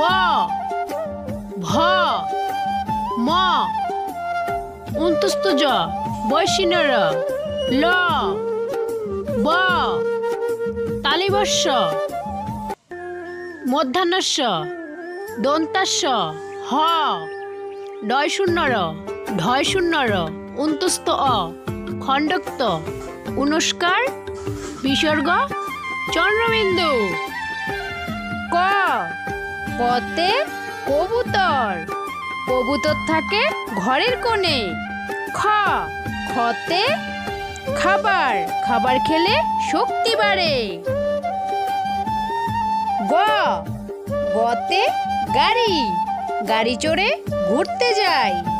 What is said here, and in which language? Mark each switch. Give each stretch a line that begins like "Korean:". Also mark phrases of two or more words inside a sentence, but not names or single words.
Bangla: ভ, ম, অন্তস্থ জ, বৈশিন্যর, ল, ব, তালিবস্য, মূর্ধন্যস্য, দন্তাস্য, হ, ডয় শূন্যর, ঢয় শূন্যর, অন্তস্থ অ, খণ্ডক্ত, অনুস্কার, বিসর্গ, চন্দ্রবিন্দু। ক, কতে কবুতর, কবুতর থাকে ঘরের কোণে। খ, খতে খাবার, খাবার খেলে শক্তি বাড়ে। গ, গতে গাড়ি, গাড়ি চড়ে ঘুরতে যায়।